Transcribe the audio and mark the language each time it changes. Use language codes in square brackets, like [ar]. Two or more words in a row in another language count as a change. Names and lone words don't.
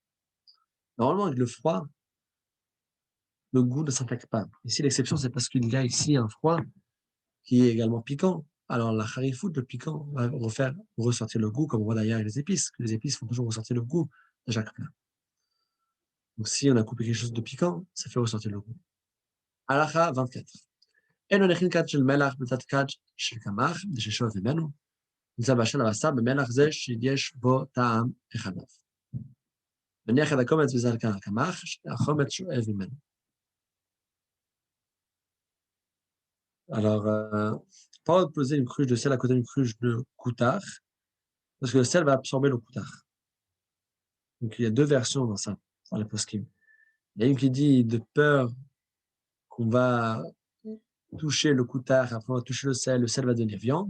[fr] Normalement, avec le froid, le goût ne s'attaque pas. Ici, l'exception, c'est parce qu'il y a ici un froid qui est également piquant. Alors, la harifout, le piquant, va ressortir le goût, comme on voit d'ailleurs avec les épices. Les épices font toujours ressortir le goût de chaque plat. Donc, si on a coupé quelque chose de piquant, ça fait ressortir le goût. Halakha 24. [he] אין מניחין כד של מלח בצד כד של קמח, כדי ששואב ממנו. נמצא בשל הבשר במלח זה שיש בו טעם החלב. מניח את הקומץ בזרקן הקמח, שהחומץ שואב ממנו. [fr] Alors, pas de poser une cruche de sel à côté d'une cruche de coutard, parce que le sel va absorber le coutard. Donc, il y a 2 versions dans ça, dans les poskim. Il y a une qui dit de peur qu'on va toucher le coutard, après on va toucher le sel va devenir viande.